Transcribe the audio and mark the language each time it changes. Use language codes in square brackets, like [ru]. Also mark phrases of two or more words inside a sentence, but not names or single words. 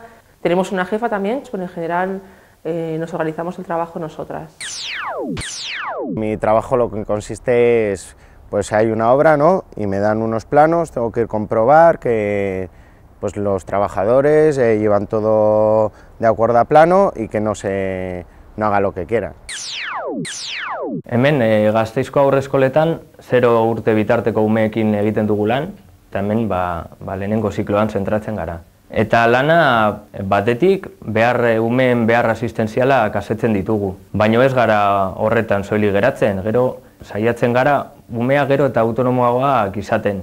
[es] Tenemos una jefa también, pero en general nos organizamos el trabajo nosotras. Mi trabajo lo que consiste es, pues hay una obra, ¿no? Y me dan unos planos, tengo que comprobar que pues, los trabajadores llevan todo de acuerdo a plano y que no haga lo que quieran. [eu] Hemen Gasteizko aurreskoletan 0 urte bitarteko umeekin egiten dugu lan, eta hemen lehenengo zikloan zentratzen gara. Eta lana batetik umeen behar asistenziala kasetzen ditugu, baino ez gara horretan soilik geratzen, gero saiatzen gara umea gero eta autonomoagoak izaten.